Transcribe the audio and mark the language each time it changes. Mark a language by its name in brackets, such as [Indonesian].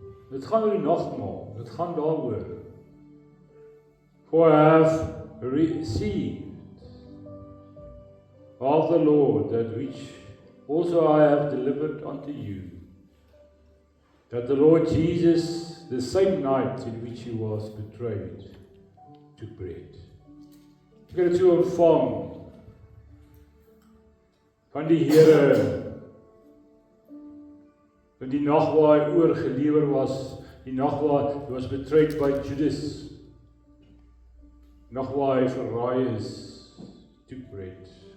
[Afrikaans] Dit gaan oor die nagmaal, dit gaan daaroor. [English] For I have received of the Lord that which also I have delivered unto you, that the Lord Jesus, the same night in which he was betrayed, took bread. [Afrikaans] Ek het dit so ontvang van die Here, in die nag waar hy oorgelewer was, die nag waar hy [English] was betrayed by Judas, [Afrikaans] die nag waar hy verraai is, [English] took bread.